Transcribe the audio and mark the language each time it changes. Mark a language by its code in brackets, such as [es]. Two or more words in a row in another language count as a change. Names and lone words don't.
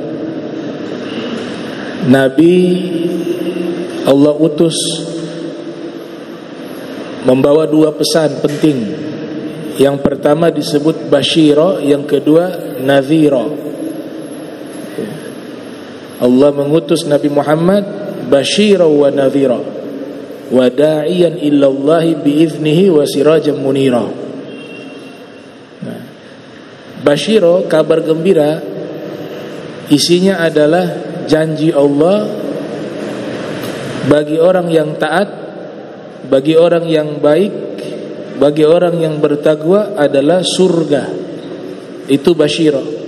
[id] Nabi Allah utus membawa dua pesan penting. Yang pertama disebut Basyirah, yang kedua Nadhira. Allah mengutus Nabi Muhammad [ar] بشيرا ونذيرا وداعيا إلى الله بإذنه وسراجا منيرا. [id] Basyirah, kabar gembira, isinya adalah janji Allah bagi orang yang taat, bagi orang yang baik, bagi orang yang bertakwa adalah surga. Itu Basyirah.